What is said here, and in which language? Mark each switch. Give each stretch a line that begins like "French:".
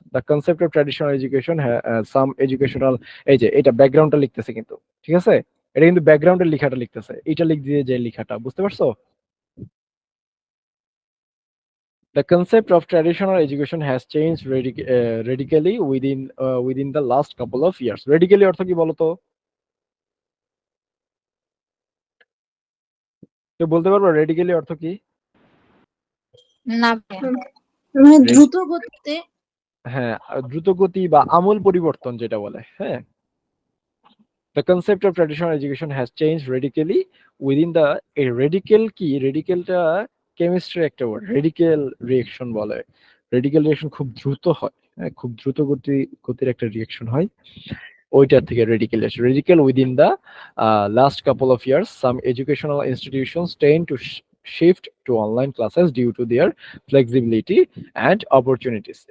English: The concept of traditional education some educational,
Bangla: এই যে এটা ব্যাকগ্রাউন্ডটা লিখতেছে কিন্তু, ঠিক আছে, এটা কিন্তু ব্যাকগ্রাউন্ডের লেখাটা লিখতেছে, এটা লিখ দিয়ে যে লেখাটা, বুঝতে পারছো?
English: The concept of traditional education has changed radically within the last couple of years.
Bangla: Radically অর্থ কি বলতো? কেউ বলতে পারবো রেডিক্যালি অর্থ কি? না ভাইয়া। মানে দ্রুত গতিতে। হ্যাঁ, দ্রুত গতি বা আমূল পরিবর্তন যেটা বলে, হ্যাঁ।
English: The concept of traditional education has changed radically within the radical
Bangla: কি, রেডিকেলটা কেমিস্ট্রি একটা ওয়ার্ড, রেডিকেল রিঅ্যাকশন বলে। রেডিকেল রিঅ্যাকশন খুব দ্রুত হয়, হ্যাঁ, খুব দ্রুত গতির একটা রিঅ্যাকশন হয়, ওইটার থেকে রেডিকেল আসে।
English: Radical within the last couple of years some educational institutions tend to shift to online classes due to their flexibility and opportunities.